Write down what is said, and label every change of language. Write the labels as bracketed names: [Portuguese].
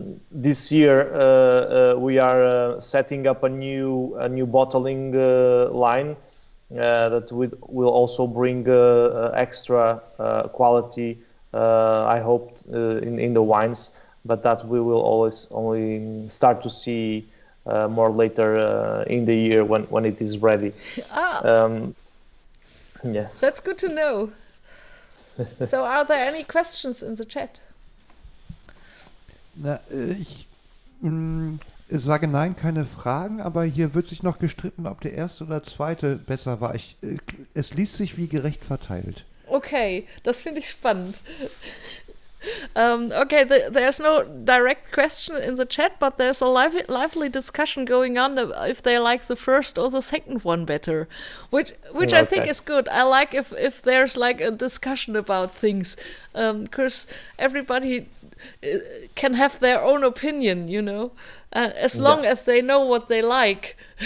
[English] This year we are setting up a new bottling line that will also bring extra quality, I hope, in the wines, but that we will always only start to see more later in the year when it is ready. Yes. That's good to know. So are there any questions in the chat? [German] Na, ich sage nein, keine Fragen, aber hier wird sich noch gestritten, ob der erste oder zweite besser war. Es liest sich wie gerecht verteilt. Okay, das finde ich spannend. [English] Okay, there's no direct question in the chat, but there's a lively discussion going on if they like the first or the second one better, which I think is good. I like if there's like a discussion about things, because everybody can have their own opinion, you know, as long as they know what they like.